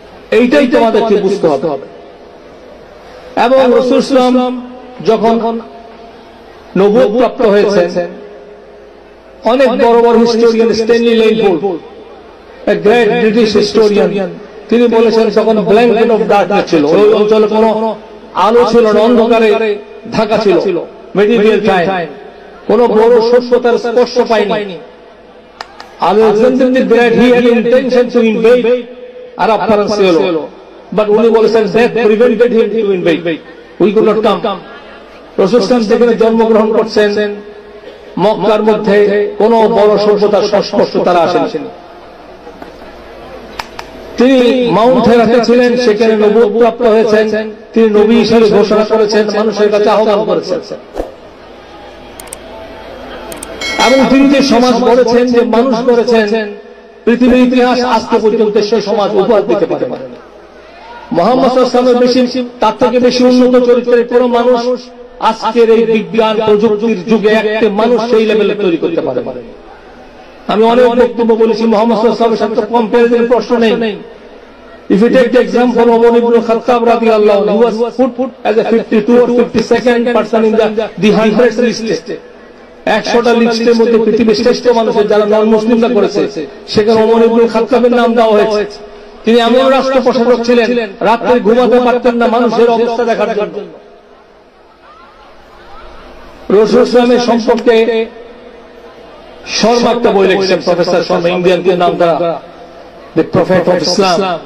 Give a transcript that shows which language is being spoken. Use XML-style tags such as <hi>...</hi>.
<bn>এইটাই তোমাদেরকে বুঝতে হবে। এবং রাসূল সাল্লাল্লাহু আলাইহি ওয়াসাল্লাম যখন নবুয়ত প্রাপ্ত হয়েছেন, অনেক বড় বড় historian, Stanley লেইবোল্ড,</bn> <en>a great British historian,</en> <bn>তিনি বলেছেন তখন ব্ল্যাঙ্কেট অফ ডার্কনেস ছিল, ওই অঞ্চলে কোনো আলো ছিল না, অন্ধকারে ঢাকা ছিল, মেডিভিয়াল টাইম, কোনো বড় সভ্যতার স্পর্শ পায়নি।</bn> <en>Alexander the great, he had intention to invade Arab Peninsula, but</en> <bn>উনি বলেছেন</bn> <en>death prevented him to invade, we could not come.</en> <bn>রাসূল সাল্লাল্লাহু আলাইহি ওয়াসাল্লাম যেখানে জন্মগ্রহণ করছেন, মক্কার মধ্যে কোনো বড় সভ্যতার সংস্পর্শ তারা আসেনি। তিনি মাউন্ট হেরাতে ছিলেন, সেখানে নবুয়ত প্রাপ্ত হয়েছেন, তিনি নবী হিসেবে ঘোষণা করেছেন, মানুষের কাছে আহ্বান করেছেন। এবং তিনি যে সমাজ গড়েছেন, যে মানুষ গড়েছেন, পৃথিবীর ইতিহাস আজকে পর্যন্ত সেই সমাজ উপহার দিতে পারে না। মুহাম্মদ সাল্লাল্লাহু আলাইহি ওয়াসাল্লামের তার থেকে বেশি উন্নত চরিত্রের কোনো মানুষ আজকের এই বিজ্ঞান প্রযুক্তির যুগে একটা মানুষ সেই লেভেলে তৈরি করতে পারে। আমি অনেক বক্তব্য বলেছি, মুহাম্মদ সাল্লাল্লাহু আলাইহি ওয়াসাল্লামের সাথে কম্পারিজন প্রশ্ন নেই।</bn> <en>If you take the example of Umar ibn Khattab radiyallahu anhu, he was put as a 52 or 52nd person in the 100 list.</en> <bn>100টা লিস্টের মধ্যে পৃথিবীর শ্রেষ্ঠ মানুষের যারা নন মুসলিমরা করেছে, সেখানে ওমর ইবনে খাত্তাবের নাম দেওয়া হয়েছে। তিনি এমন রাষ্ট্র প্রশাসক ছিলেন, রাতে ঘুমাতে পারতেন না মানুষের অবস্থা দেখার জন্য। রাসূল সাল্লাল্লাহু সম্পর্কে শর্মা একটা বই লিখছেন, প্রফেসর শর্মা, ইন্ডিয়ান নাম দ্বারা দ্য প্রফেট অফ ইসলাম।</bn>